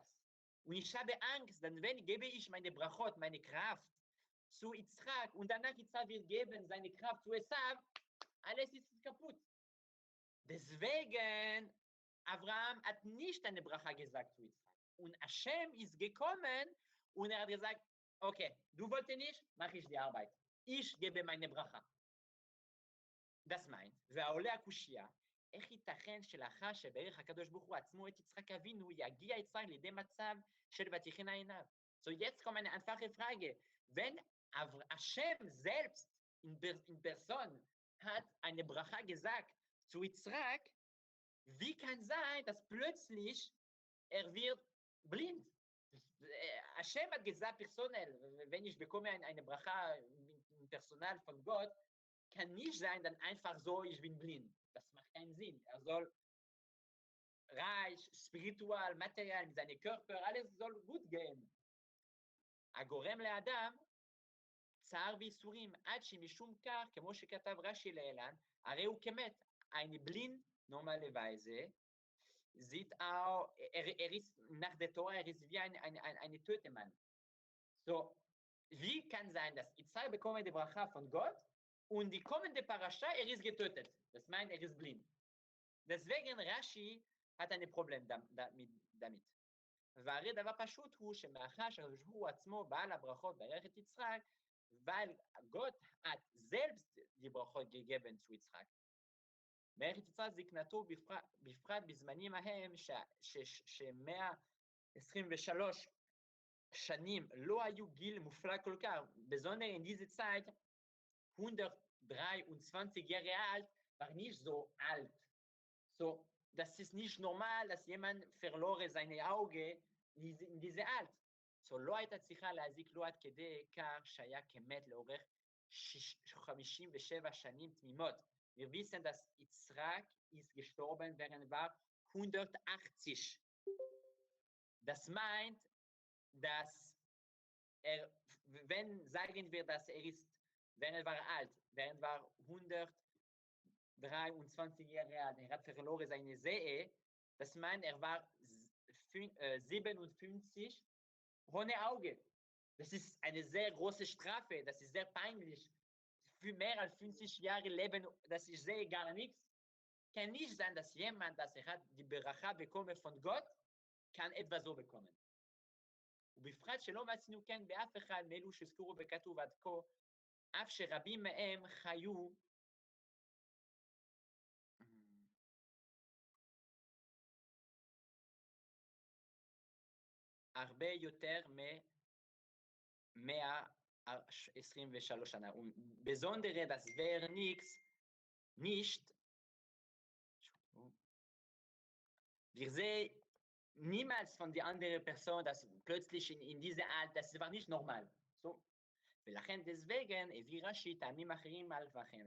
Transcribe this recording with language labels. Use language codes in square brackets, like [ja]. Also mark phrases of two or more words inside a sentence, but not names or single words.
[de] Und ich habe Angst, denn wenn gebe ich meine Brachot, meine Kraft zu Izchak und danach Izchak wird geben seine Kraft zu Esav, alles ist kaputt. Deswegen, Abraham hat nicht eine Bracha gesagt zu Izchak. Und Hashem ist gekommen und hat gesagt, okay, du wolltest nicht, mache ich die Arbeit. Ich gebe meine Bracha. Das meint, [he] והעולה הקושייה, איך ייתכן שלאחר שברך הקדוש ברוך הוא עצמו את יצחק אבינו, יגיע יצחק לידי מצב של ותיכנה עיניו. [de] So, jetzt kommt eine einfache Frage. Wenn Hashem selbst in Person hat eine Bracha gesagt zu Izchak, wie kann sein, dass plötzlich wird blind? Hashem hat gesagt, personell, wenn ich bekomme eine Bracha im Personal von Gott, kann nicht sein, dann einfach so, ich bin blind. Das macht keinen Sinn. Er soll reich, spiritual, material, mit seinem Körper, alles soll gut gehen. [he] הגורם לאדם צער וייסורים עד שמשום כך, כמו שכתב רש"י להלן, הרי הוא כמת. [de] Eine blind, normalerweise, sieht auch, ist nach der Tora, ist wie ein Tötemann. So, wie kann sein, dass Izchak bekommt die Bracha von Gott und die kommende Parasha, ist getötet. Das meint, ist blind. Deswegen Rashi hat ein Problem damit. [he] והרי דבר פשוט הוא שמאחר שהקדוש ברוך הוא עצמו בעל הברכות ברך את יצחק, [de] weil Gott hat selbst die Brachot gegeben zu Izchak. [he] ברך את יצחק זקנתו בפרט בזמנים ההם ש123 שנים לא היו גיל מופלג כל כך, [de] besonders in dieser Zeit 123 Jahre alt, war nicht so alt. So, das ist nicht normal, dass jemand verlor seine Augen in diese Alt. So, [he] לא הייתה צריכה להזיק לו עד כדי כך שהיה כמת לאורך 57 שנים תמימות. [de] Wir wissen, dass Izchak ist gestorben, während war 180. Das meint, dass wenn sagen wir, dass wenn war alt, während war 123 Jahre alt, hat verloren seine Sehe, das meint, war 57 ohne Auge. Das ist eine sehr große Strafe, das ist sehr peinlich. Für mehr als 50 Jahre leben, dass ich sehe gar nichts. Kann nicht sein, dass jemand, das hat die Beracha bekommen von Gott, kann etwas so bekommen. [he] ובפרט שלא מצאנו כן באף אחד מאלו שהזכרו וכתוב עד כה, אף שרבים מהם חיו הרבה יותר מ-123 שנה. [de] ובסondere, das wäre nicht, wir sehen niemals von der anderen Person, dass plötzlich in diese Art, das war nicht normal. So. ולכן deswegen, [he] הביא רש"י טעמים אחרים על וכן.